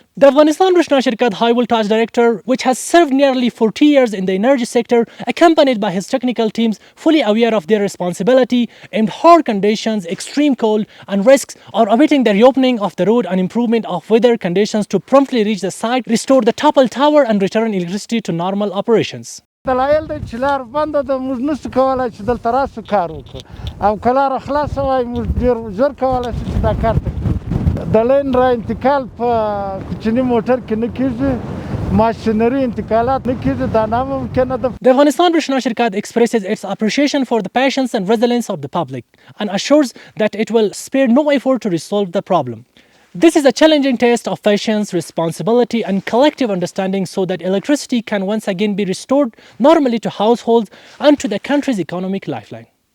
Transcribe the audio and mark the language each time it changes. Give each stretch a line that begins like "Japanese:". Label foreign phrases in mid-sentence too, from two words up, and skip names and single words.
English: The Afghanistan Roshna Shirkat High Voltage Director, which has served nearly 40 years in the energy sector, accompanied by his technical teams, fully aware of their responsibility, in hard conditions, extreme cold, and risks, are awaiting the reopening of the road and improvement of weather conditions to promptly reach the site, restore the toppled tower, and return electricity to normal operations.
Pashto: دلایل د چلار بند د موږ نشو کولای چې دلته راسو کار وکړو او کلار خلاص وای موږ ډیر زور کولای چې دا کار وکړو د لین را انتقال په کوچني موټر کې نه کیږي ماشینري انتقالات نه کیږي دا ناممکنه ده.
English: The Afghanistan Roshna Shirkat expresses its appreciation for the patience and resilience of the public and assures that it will spare no effort to resolve the problem. This is a challenging test of patience, responsibility, and collective understanding so that electricity can once again be restored normally to households and to the country's economic lifeline.